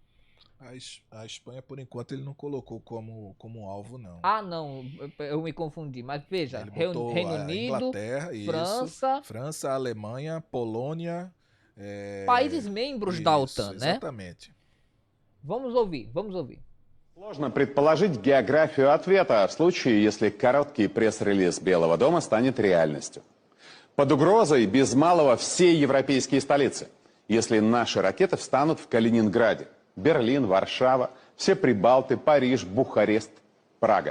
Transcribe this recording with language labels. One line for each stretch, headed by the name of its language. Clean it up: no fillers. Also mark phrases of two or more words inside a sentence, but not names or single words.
Portuguese: A Espanha, por enquanto, ele não colocou como alvo, não. Ah, não, eu me confundi, mas veja, Ele botou Reino a Unido, Inglaterra, França, Alemanha, Polônia... países membros da OTAN, né? Exatamente. Vamos ouvir.
Russian: Сложно предположить географию ответа в случае, если короткий пресс-релиз Белого дома станет реальностью. Под угрозой без малого все европейские столицы, если наши ракеты встанут в Калининграде, Берлин, Варшава, все Прибалты, Париж, Бухарест, Прага.